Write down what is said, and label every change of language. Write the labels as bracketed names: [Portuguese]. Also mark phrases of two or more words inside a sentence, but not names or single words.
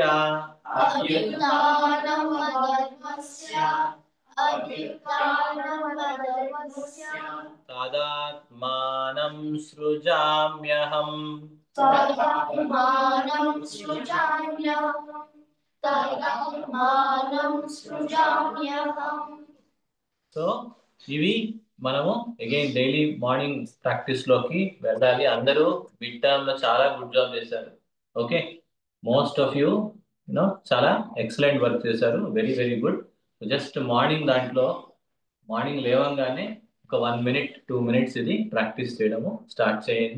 [Sanskrit] अभ्युत्थानम् अधर्मस्य अभ्युत्थानमधर्मस्य తదాత్మానం సృజామ్యహం. तदात्मानं सृजाम्यहम् तदात्मानं सृजाम्यहम्. [Telugu] సో ఇవి మనము [English] again daily morning practice [Telugu] లోకి వెళ్ళాలి. అందరూ [English] mid term [Telugu] లో చాలా [English] good job [Telugu] చేశారు. ఓకే. [English] most of you చాలా excellent work చేశారు. very very good. just morning [Telugu] దాంట్లో మార్నింగ్ లేవంగానే ఒక [English] 1 minute 2 minutes [Telugu] ఇది ప్రాక్టీస్ చేయడము స్టార్ట్ చేయండి.